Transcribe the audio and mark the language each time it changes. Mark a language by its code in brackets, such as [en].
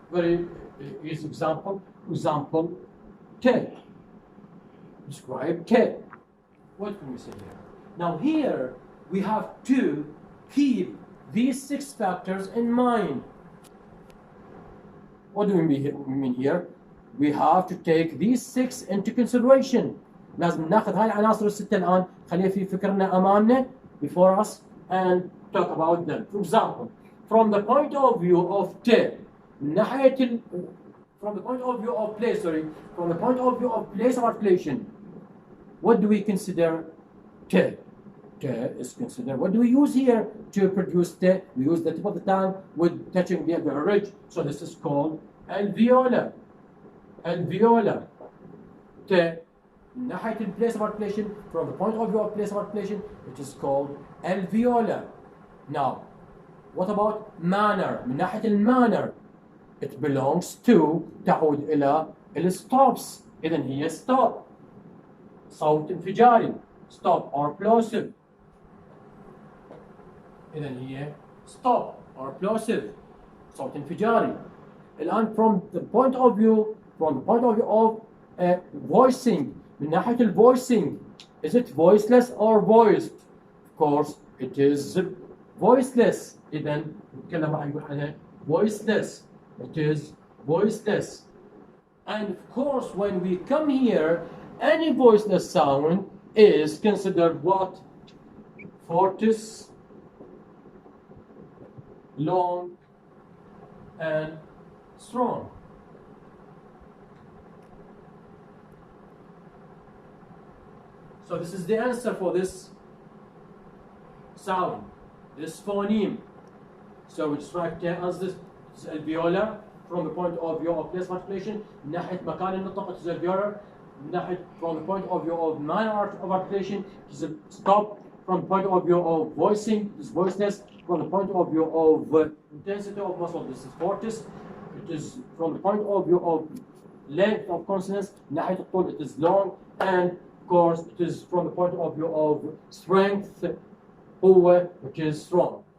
[en] Very easy example. For example, te. Describe te. What can we say here? Now here, we have to keep these 6 factors in mind. What do we mean here? We have to take these 6 into consideration. [ar] لازم ناخذ هاي العناصر الستة الآن خليها في فكرنا أمامنا [en] before us and talk about them. For example, from the point of view of te, from the point of view of place, from the point of view of place of articulation, what do we consider te? Te is considered. What do we use here to produce te? We use the tip of the tongue with touching the ridge. So this is called alveolar. Alveolar. Te. ناحية place of articulation, from the point of view of place of articulation, it is called alveolar. Now, what about manner? [ar] من ناحية المانر, [en] it belongs to [ar] تعود إلى الstops. إذن هي stop. صوت انفجاري. [en] Stop or plosive. [ar] إذن هي [en] stop or plosive. [ar] صوت انفجاري. الآن [en] from the point of view of voicing. [ar] من ناحية [en] الvoicing, is it voiceless or voiced? Of course, it is voiceless. [ar] إذن نتكلم عن يقول عنها voiceless. [en] It is voiceless. And of course, when we come here, any voiceless sound is considered what? Fortis, long, and strong. So this is the answer for this sound, this phoneme. So we just write as this is alveolar from the point of view of place of articulation. [ar] من ناحية مكان النطق [en] it is alveolar. [ar] من ناحية [en] from the point of view of manner of articulation it is a stop. From the point of view of voicing it is voiceless. From the point of view of intensity of muscle this is fortis. It is from the point of view of length of consonants [ar] من ناحية الطول [en] it is long, and of course, it is from the point of view of strength, [ar] قوة, [en] which is strong.